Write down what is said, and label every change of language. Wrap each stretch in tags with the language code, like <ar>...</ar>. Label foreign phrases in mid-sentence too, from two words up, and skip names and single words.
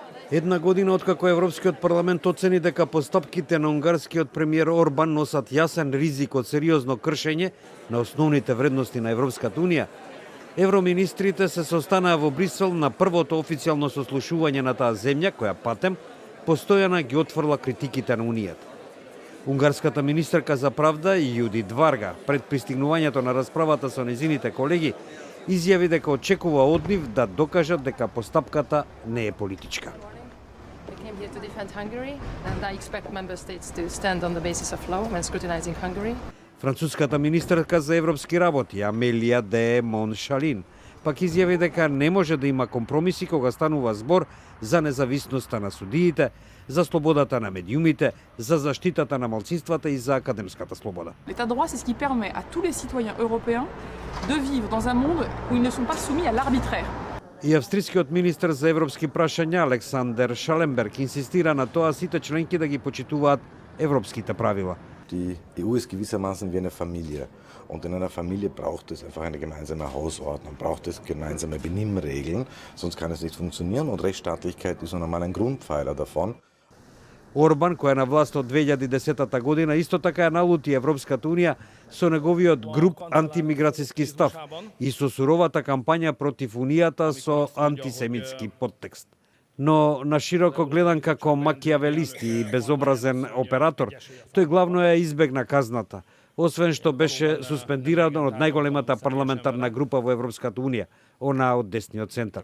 <mk>Една година откако Европскиот парламент оцени дека постапките на унгарскиот премиер Орбан носат јасен ризик од сериозно кршење на основните вредности на Европската унија, евроминистрите се состанаа во Брисел на првото официјално сослушување на таа земја, која патем постојано ги отфрла критиките на Унијата. Унгарската министерка за правда Јудит Варга пред пристигнувањето на расправата со незините колеги изјави дека очекува од нив да докажат дека постапката не е политичка.</mk> <en>I came here to defend Hungary, and I expect member states to stand on the basis of law when scrutinizing Hungary.</en> <mk>Француската министерка за европски работи Амелија де Моншалин пак изјави дека не може да има компромиси кога станува збор за независноста на судиите, за слободата на медиумите, за заштитата на малцинствата и за академската слобода.</mk> <fr>L'état de droit, c'est ce qui permet à tous les citoyens européens de vivre dans un monde où ils ne sont pas soumis à l'arbitraire.</fr> <mk>И австрискиот министер за европски прашања Александер Шаленберг инсистира на тоа сите членки да ги почитуваат европските правила.</mk> <de>Die EU ist gewissermaßen wie eine Familie. Und in einer Familie braucht es einfach eine gemeinsame Hausordnung, braucht es gemeinsame Benimmregeln, sonst kann es nicht funktionieren. Und Rechtsstaatlichkeit ist nun einmal ein Grundpfeiler davon.</de> <mk>Орбан, кој е на власт од 2010 година, исто така ја налути Европската унија со неговиот груб антимиграцијски став и со суровата кампања против унијата со антисемитски подтекст. Но на широко гледан како макијавелист и безобразен оператор, тој главно ја избегна казната, освен што беше суспендиран од најголемата парламентарна група во Европската унија, она од десниот центар.</mk>